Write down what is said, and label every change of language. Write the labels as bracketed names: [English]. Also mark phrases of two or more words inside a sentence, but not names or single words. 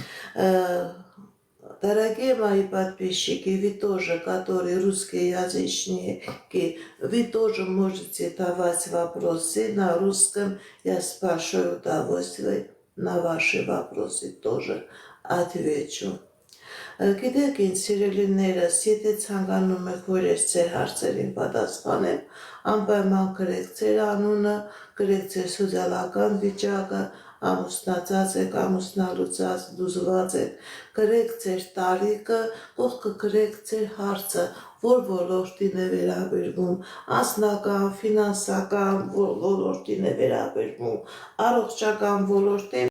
[Russian] Дорогие мои подписчики, вы тоже, которые русскоязычные, вы тоже можете давать вопросы на русском. Я с большой удовольствием на ваши вопросы тоже отвечу. [Armenian] Գիտեք ինչ սիրելիներս, եթե ցանկանում եք, որ ես ձեր հարցերին պատասխանեմ, անպայման գրեք ձեր անունը, գրեք ձեր սոցիալական վիճակը, ամուսնացած եք, ամուսնալուծած, դուզված եք, գրեք ձեր տարիքը, կողքը գրեք ձեր հարցը, որ ոլորտին է վերաբերվում, անձնական, ֆինանսական ոլորտին է վերաբերվում, առողջական ոլորտին